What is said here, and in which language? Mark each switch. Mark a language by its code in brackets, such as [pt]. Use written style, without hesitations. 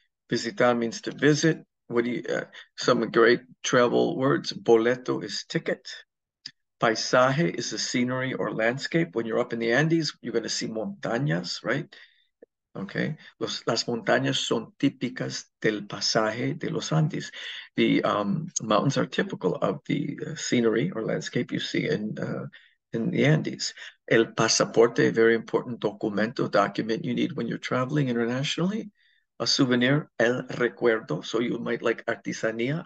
[en] Visitar means to visit. What do you, some great travel words. Boleto is ticket. Paisaje is the scenery or landscape. When you're up in the Andes, you're going to see montañas, right? Okay. [es] Las montañas son típicas del pasaje de los Andes. [en] The mountains are typical of the scenery or landscape you see in the Andes. El pasaporte, a very important document you need when you're traveling internationally. A souvenir, el recuerdo. So you might like artesanía.